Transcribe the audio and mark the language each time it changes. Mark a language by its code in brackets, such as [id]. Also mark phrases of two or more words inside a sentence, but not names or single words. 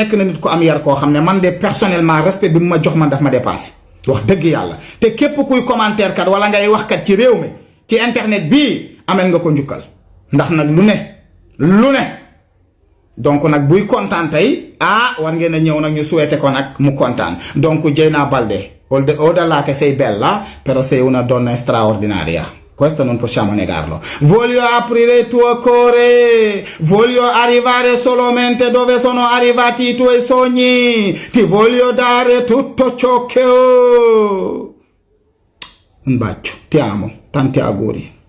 [wo] nekk na nit ku am yar koo xam ne man de personnellement respect bi mu ma jox man daf ma dépassé wax dëgg yàlla te képp kuy commentaire kat wala ngay wax kat ci réew mi ci internet bii amel nga ko njukkal ndax nag lu ne donc nag buy kontaan tey war ngeen a ñëw nag ñu souhaité ko nag mu kontaan donc [it] Dieyna Baldé o-delà che sei bella però sei una donna straordinaria questo non possiamo negarlo voglio aprire il tuo cuore voglio arrivare solamente dove sono arrivati i tuoi sogni ti voglio dare tutto ciò che ho un bacio ti amo tanti auguri